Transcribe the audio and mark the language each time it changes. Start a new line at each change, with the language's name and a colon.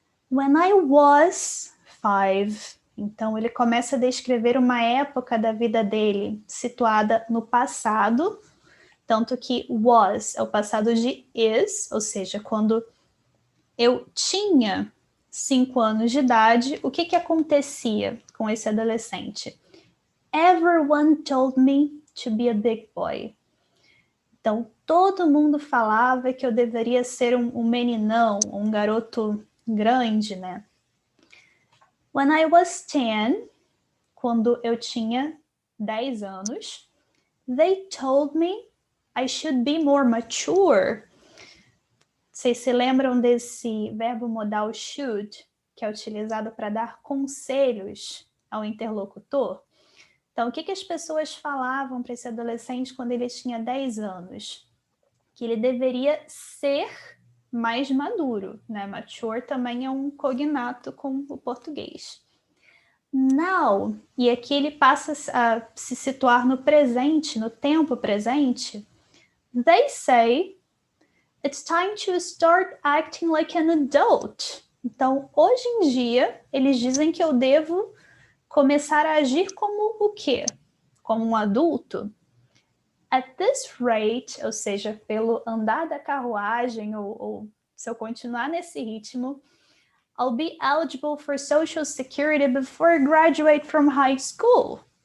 English: When I was 5...
Portuguese: Então, ele começa a descrever uma época da vida dele situada no passado, tanto que was é o passado de is, ou seja, quando eu tinha 5 anos de idade, o que acontecia com esse adolescente?
English: Everyone told me to be a big boy.
Portuguese: Então, todo mundo falava que eu deveria ser um meninão, um garoto grande, né?
English: When I was 10,
Portuguese: quando eu tinha 10 anos,
English: they told me I should be more mature.
Portuguese: Vocês se lembram desse verbo modal should, que é utilizado para dar conselhos ao interlocutor? Então, o que as pessoas falavam para esse adolescente quando ele tinha 10 anos? Que ele deveria ser mais maduro, né? Mature também é um cognato com o português. Now, e aqui ele passa a se situar no presente, no tempo presente.
English: They say it's time to start acting like an adult.
Portuguese: Então, hoje em dia, eles dizem que eu devo começar a agir como o quê? Como um adulto?
English: At this rate,
Portuguese: ou seja, pelo andar da carruagem, ou se eu continuar nesse ritmo,
English: I'll be eligible for Social Security before I graduate from high school.